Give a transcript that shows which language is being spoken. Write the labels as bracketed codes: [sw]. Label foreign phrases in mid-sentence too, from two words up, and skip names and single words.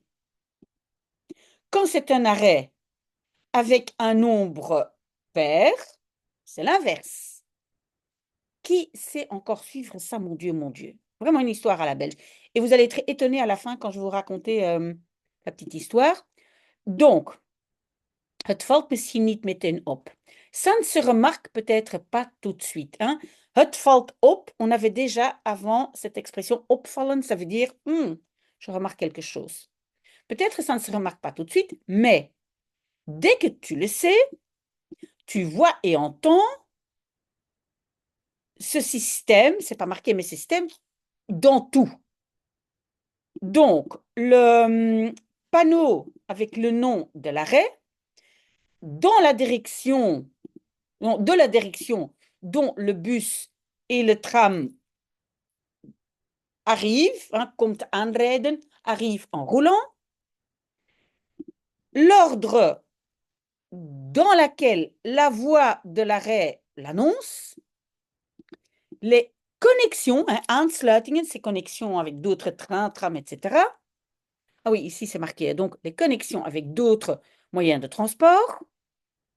[fr] Quand c'est un arrêt avec un nombre pair, c'est l'inverse. Qui sait encore suivre ça, mon Dieu, mon Dieu? Vraiment une histoire à la belge. Et vous allez être étonnés à la fin quand je vous raconter la petite histoire. Donc, [nl] het valt misschien niet meteen op. [fr] Ça ne se remarque peut-être pas tout de suite. Hein? [nl] Het valt op, [fr] on avait déjà avant cette expression opvallen, ça veut dire je remarque quelque chose. Peut-être ça ne se remarque pas tout de suite, mais dès que tu le sais, tu vois et entends ce système, c'est pas marqué, mais ce système, dans tout. Donc, le panneau avec le nom de l'arrêt, dans la direction, de la direction dont le bus et le tram arrivent, hein, [nl] komt aanrijden, [fr] arrive en roulant, l'ordre dans laquelle la voie de l'arrêt l'annonce, les connexions, hein, aansluitingen, ces connexions avec d'autres trains, trams, etc. Ah oui, ici c'est marqué, donc les connexions avec d'autres moyens de transport.